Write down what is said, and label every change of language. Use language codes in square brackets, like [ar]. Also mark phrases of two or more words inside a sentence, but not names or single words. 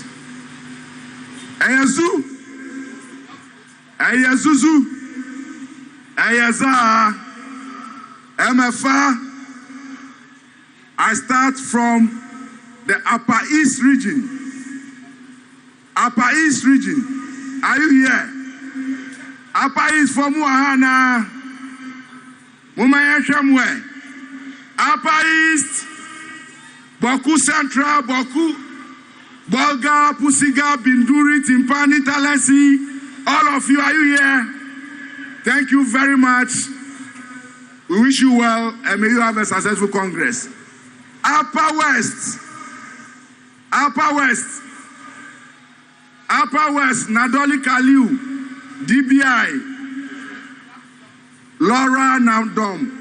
[en] Ayazu, Ayazuzu, Ayaza, MFA. I start from the Upper East region. Upper East region. Are you here? Upper East from Wahana. Mumaya Shamwe. Upper East. Boku Central, Boku, Bolga, Pusiga, Binduri, Timpani, Talesi. All of you, are you here? Thank you very much. We wish you well and may you have a successful Congress. Upper West. Upper West. Upper West, Nadoli Kaliu, DBI, Laura Namdom.